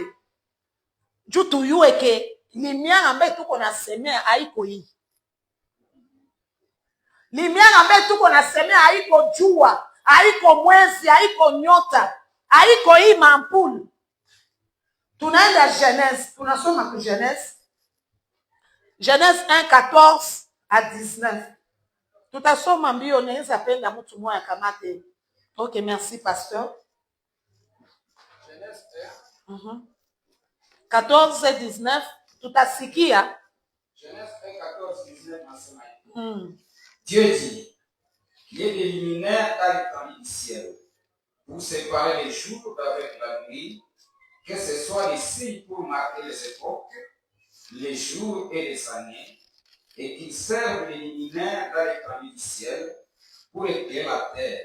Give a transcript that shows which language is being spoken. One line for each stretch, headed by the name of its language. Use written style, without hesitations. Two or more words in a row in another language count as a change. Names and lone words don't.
Swahili: Juu tuyue ke lumière ambayo tuko nasemea haiko hii. Lumière ambayo tuko nasemea haiko jua, haiko mwezi, haiko nyota, haiko hii mampuli. Tunaenda Genèse, tunasoma ku Genèse. Genèse 1:14 à 19. Tutasoma mbio, naweza penda mtu mmoja kamate.
French: Ok, merci pasteur. Genèse
Swahili: 14 et 19, tutasikia. Genèse 1:14-19 nasema hivi.
French: Dieu dit, il y ait des luminaires dans l'étendue du ciel pour séparer les jours d'avec la nuit, que ce soit les signes pour marquer les époques, les jours et les années, et qu'ils servent les luminaires dans l'étendue du ciel pour éclairer la terre.